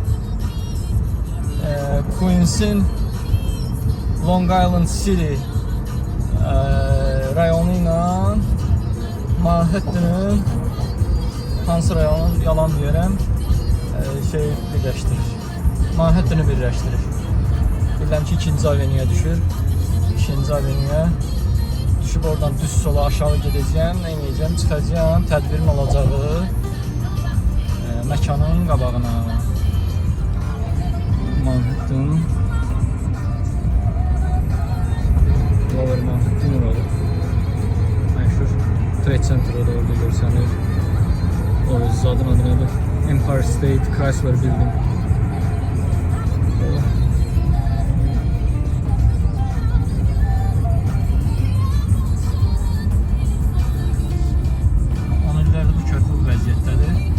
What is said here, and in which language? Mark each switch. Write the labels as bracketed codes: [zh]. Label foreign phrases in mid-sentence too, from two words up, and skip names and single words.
[az] Queens'in Long Island City rayonu ilə Manhattan'ın hansı rayonu yalan deyirəm birləşdirir. Manhattan'ı birləşdirir. Bilirəm ki 2-ci avenyuya düşür. 2-ci avenyuya düşüb oradan düz sola aşağı gedəcəm. Nə edəcəm? Çıxacağam. Tədbirin olacağı məkanın qabağına. Manhattan. Lower Manhattan olur. Məşhur Trade Center da orada görsənir. O öz adın adı nədir? Empire State Chrysler Building. Onun illərdə bu körpü bu vəziyyətdədir.